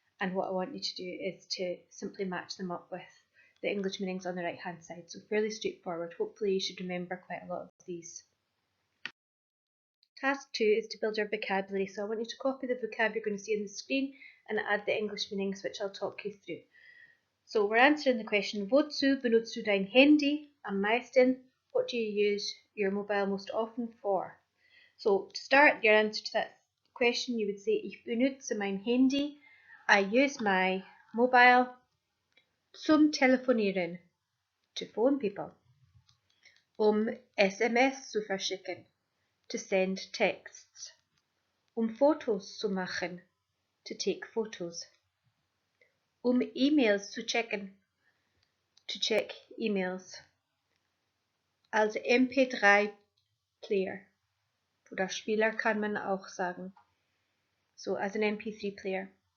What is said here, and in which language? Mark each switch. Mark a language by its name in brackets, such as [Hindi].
[English] And what I want you to do is to simply match them up with the English meanings on the right hand side. So fairly straightforward. Hopefully you should remember quite a lot of these. Task 2 is to build your vocabulary, so I want you to copy the vocab you're going to see on the screen and add the English meanings, which I'll talk you through. So we're answering the question, [German] Wozu benutzt du dein Handy am meisten? [English] What do you use your mobile most often for? So to start your answer to that question, you would say, [German] Ich benutze mein Handy. [English] I use my mobile [German] zum Telefonieren, [English] to phone people, [German] SMS zu verschicken, [English] to send texts, [German] Fotos zu machen, [English] to take photos, [German] E-Mails zu checken, [English] to check emails, [German] als MP3-Player oder Spieler kann man auch sagen, [English] so as an MP3-Player,